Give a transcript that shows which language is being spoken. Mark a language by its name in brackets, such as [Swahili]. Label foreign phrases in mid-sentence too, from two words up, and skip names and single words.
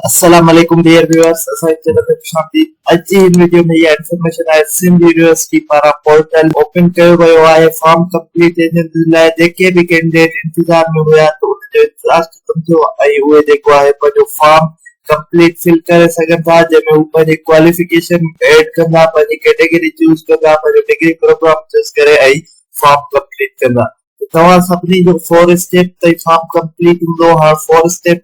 [Arabic] السلام عليكم [English] dear viewers. [Sindhi] आज जी इन वीडियो में ये इन्फॉर्मेशन है सिंध यूनिवर्सिटी पारा [English] portal open [Sindhi] कयो वियो आहे [English] form complete [Sindhi] एजेंट लाइ जेके भी कैंडिडेट इंतजार में हुआ तो उनजो लास्ट समझो आई उहे जेको आहे पंहिंजो [English] form complete fill [Sindhi] करे सघनि था जंहिंमें हू पंहिंजी [English] qualification add [Sindhi] कंदा पंहिंजी [English] category choose [Sindhi] कंदा पंहिंजो [English] degree program choose [Sindhi] करे ऐं [English] form complete [Sindhi] कंदा तव्हां सभिनी जो 4 स्टेप ताईं [English] form complete [Sindhi] हूंदो हा 4 स्टेप